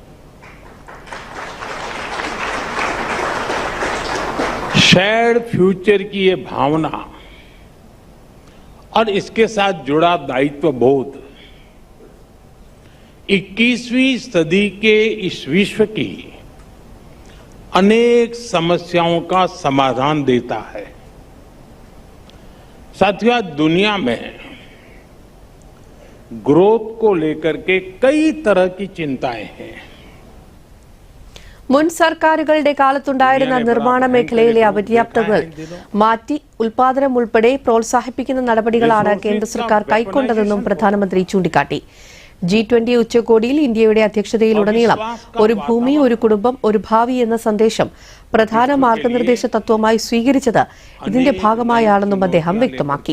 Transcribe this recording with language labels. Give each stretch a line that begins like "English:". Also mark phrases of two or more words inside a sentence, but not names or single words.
English: shared future
Hindi: की ये भावना और इसके साथ जुड़ा दायित्व बोध 21वीं सदी के इस विश्व की अनेक समस्याओं का समाधान देता है। साथियों, दुनिया में ग्रोथ को लेकर के कई तरह की चिंताएं हैं।
Malayalam: മുൻ സർക്കാരുകളുടെ കാലത്തുണ്ടായിരുന്ന നിർമ്മാണ മേഖലയിലെ അപര്യാപ്തതകൾ മാറ്റി ഉൽപാദനം ഉൾപ്പെടെ പ്രോത്സാഹിപ്പിക്കുന്ന നടപടികളാണ് കേന്ദ്ര സർക്കാർ കൈക്കൊണ്ടതെന്നും പ്രധാനമന്ത്രി ചൂണ്ടിക്കാട്ടി. G20 ഉച്ചകോടിയിൽ ഇന്ത്യയുടെ അധ്യക്ഷതയിലുടനീളം ഒരു ഭൂമി, ഒരു കുടുംബം, ഒരു ഭാവി എന്ന സന്ദേശം പ്രധാന മാർഗനിർദ്ദേശ തത്വമായി സ്വീകരിച്ചത് ഇതിന്റെ ഭാഗമായാണെന്നും അദ്ദേഹം വ്യക്തമാക്കി.